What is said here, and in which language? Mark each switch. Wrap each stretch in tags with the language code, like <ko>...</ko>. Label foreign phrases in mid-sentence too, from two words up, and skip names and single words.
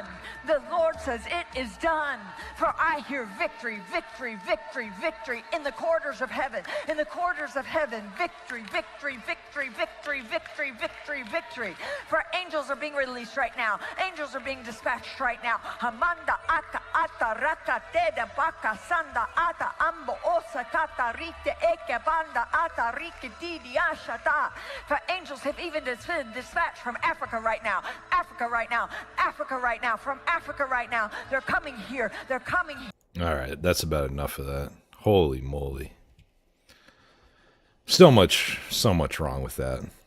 <en>The Lord says it is done. For I hear victory, victory, victory, victory in the corridors of heaven. In the corridors of heaven, victory, victory, victory, victory, victory, victory, victory. For angels are being released right now. Angels are being dispatched right now. Hamanda aka ata raka teda baka sanda ata ambo osa kata rite eke banda ata rike didi ashata. For angels have even been dispatched from Africa right now. Africa right now. Africa right now. From Africa right now. They're coming here. They're coming here. All right, that's about enough of that. Holy moly. So much wrong with that.</en>